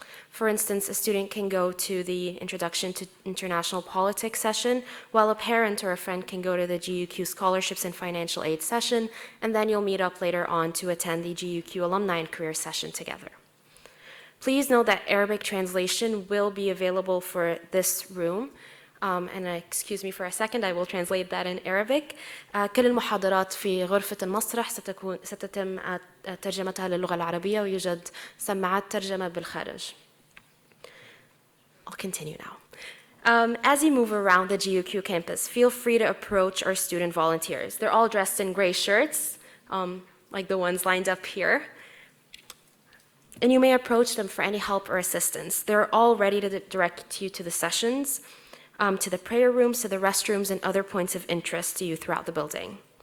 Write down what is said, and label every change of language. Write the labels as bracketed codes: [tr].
[en] For instance, a student can go to the Introduction to International Politics session, while a parent or a friend can go to the GUQ Scholarships and Financial Aid session, and then you'll meet up later on to attend the GUQ Alumni and Career session together. Please note that Arabic translation will be available for this room. Excuse me for a second, I will translate that in Arabic. [ar] كل المحاضرات في غرفة المسرح ستتم ترجمتها للغة العربية ويوجد سماعات ترجمة بالخارج. [en] I'll continue now. As you move around the GUQ campus, feel free to approach our student volunteers. They're all dressed in gray shirts, like the ones lined up here. And you may approach them for any help or assistance. They're all ready to direct you to the sessions, to the prayer rooms, to the restrooms, and other points of interest to you throughout the building.